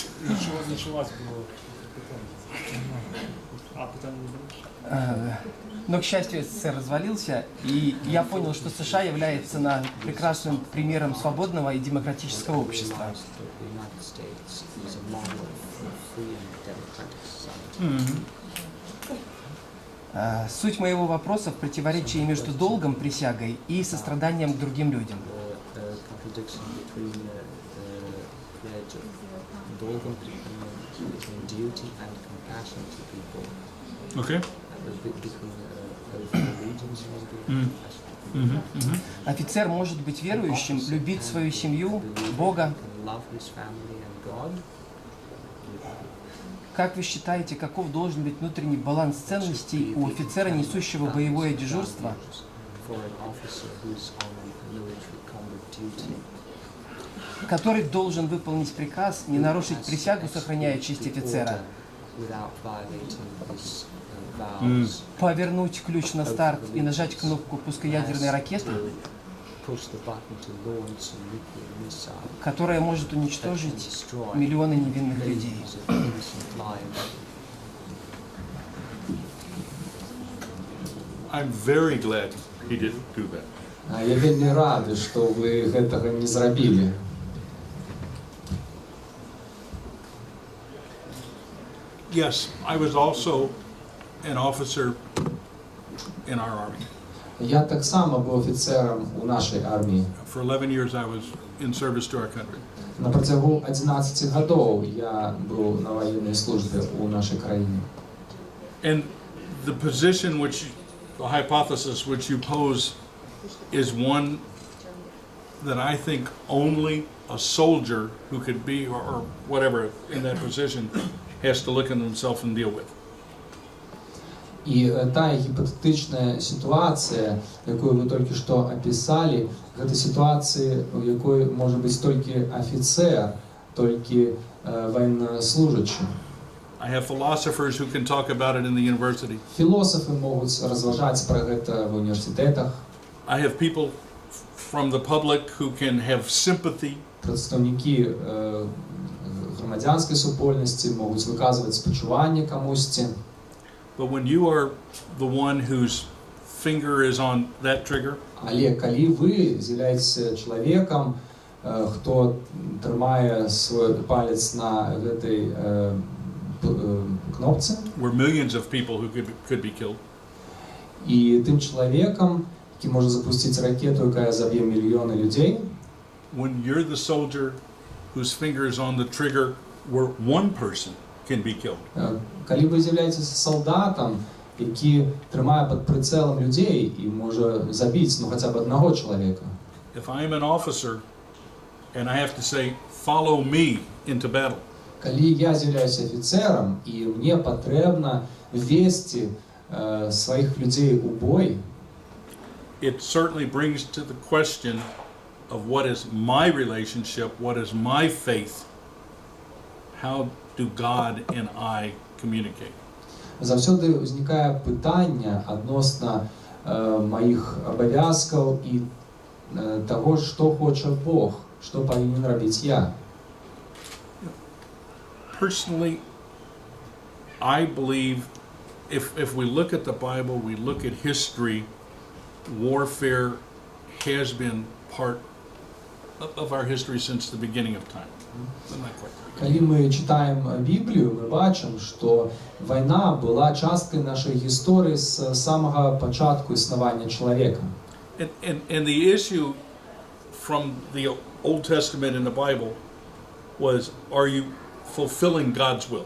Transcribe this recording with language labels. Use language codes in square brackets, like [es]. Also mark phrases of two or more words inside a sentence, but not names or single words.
[uk] Нічого вас було питання. А, питання не було? [ru] Но, к счастью, СССР развалился, и я понял, что США является прекрасным примером свободного и демократического общества. [en] The United States is a model of free and democratic society. [ru] Суть моего вопроса в противоречии между долгом, присягой и состраданием к другим людям. [en] The contradiction between the pledge of dolgum between duty and compassion to people, Okay. between allegiance and compassion. [ru] Офицер может быть верующим, любить свою семью, Бога. [en] Can love his family and God. [ru] Как вы считаете, каков должен быть внутренний баланс ценностей у офицера, несущего боевое дежурство, [en] For an officer who's on military combat duty, [ru] который должен выполнить приказ, не нарушить присягу, сохраняя честь офицера, [en] without violating his vows, [ru] повернуть ключ на старт и нажать кнопку пуска ядерной ракеты, [en] push the button to launch a nuclear missile [ru] которая может [en] that can [ru] уничтожить [en] destroy [ru] миллионы невинных людей. [en] millions of innocent lives. I'm very glad he didn't do that. [be] Я вельми рада, што вы гэтага не зрабілі. [en] Yes, I was also an officer in our army. [be] Я таксама быў афіцэрам у нашай арміі. [en] For 11 years, I was in service to our country. [be] На працягу 11 гадоў я быў на ваеннай службе ў нашай краіне. [en] And the position which, the hypothesis which you pose is one that I think only a soldier who could be, or whatever, in that position, has to look at himself and deal with. [be] І тая гіпотетычная сітуацыя, якую вы толькі што апісалі, гэта сітуацыі, у якой можа быць толькі афіцэр, толькі военнослужачы. [en] I have philosophers who can talk about it in the university. [be] Філосафы могуць разважаць пра гэта ва універсітэтах. [en] I have people from the public who can have sympathy. [be] Прадстаўнікі грамадзянскай супольнасці могуць выказваць спачуванне камусьці. [en] But when you are the one whose finger is on that trigger, [be] Але калі вы з'яўляецеся чалавекам, хто трымае свой палец на гэтай кнопцы, [en] where millions of people who could be killed, [be] і тым чалавекам, які можа запусціць ракету, якая заб'е мільёны людзей, [en] when you're the soldier whose finger is on the trigger where one person can be killed, [be] калі вы з'яўляецеся салдатам, які трымае пад прыцэлам людзей і можа забіць хаця б аднаго чалавека. [en] if I'm an officer and I have to say, follow me into battle, [be] Калі я з'яўляюся афіцэрам і мне патрэбна весці сваіх людзей у бой, [en] it certainly brings to the question of what is my relationship, what is my faith, how do God and I communicate? [be] заўсёды ўзнікае пытанне адносна маіх абавязкаў і таго, што хоча Бог, што павінен рабіць я. [en] Personally, I believe if we look at the Bible, we look at history, warfare has been part of our history since the beginning of time. not quite. [uk] Калі мы читаем Біблію, ми бачимо, що війна була часткою нашої історії з самого початку існування чоловіка. [en] And the issue from the Old Testament in the Bible was, are you fulfilling God's will?